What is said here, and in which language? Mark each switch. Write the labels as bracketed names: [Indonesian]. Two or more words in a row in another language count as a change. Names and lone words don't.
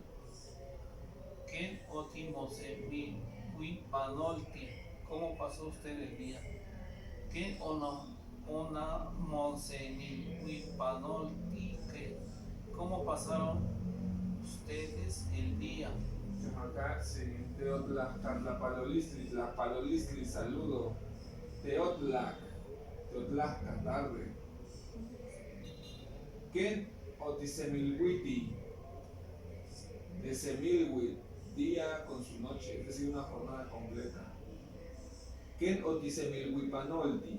[Nahuatl languages] ¿Qué otimosemilhuipanolti? [Spanish] ¿Cómo pasó usted el día? [Nahuatl languages] ¿Qué onamosemilhuipanolti? [Spanish] ¿Cómo pasaron ustedes el día? [Nahuatl languages] Que Macatsi. Teotlacatlapanolistli. Tlapalolistli, [Spanish] saludo. Teotlaca, tarde. [Nahuatl languages] ¿Qué otisemilhuiti? [Spanish] De semilhuit, día con su noche, es decir, una jornada completa. [Nahuatl languages] ¿Qué otisemilhuipanolti?